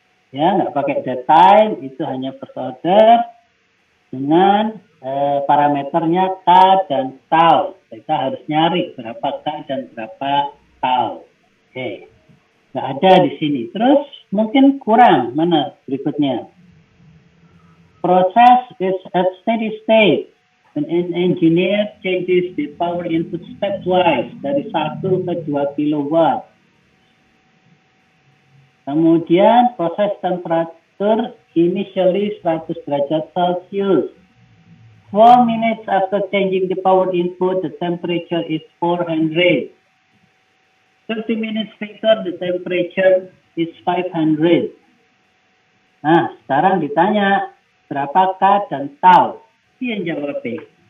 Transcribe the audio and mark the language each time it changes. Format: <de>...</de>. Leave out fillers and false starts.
<id>Ya, nggak pakai detail, itu hanya first order dengan parameternya K dan tau. Kita harus nyari berapa K dan berapa tau. Oke, nggak ada di sini. Terus mungkin kurang, mana berikutnya?</id> <en>Process is at steady state. An engineer changes the power input stepwise</en> <id>dari</id> <en>1 ke 2 kilowatt.</en> <id>Kemudian proses temperatur</id> <en>initially</en> <id>100 derajat Celcius.</id> <en>4 minutes after changing the power input, the temperature is 400. 30 minutes later, the temperature is 500.</en> <id>Nah, sekarang ditanya berapa K dan tau? Yang jawab B.</id>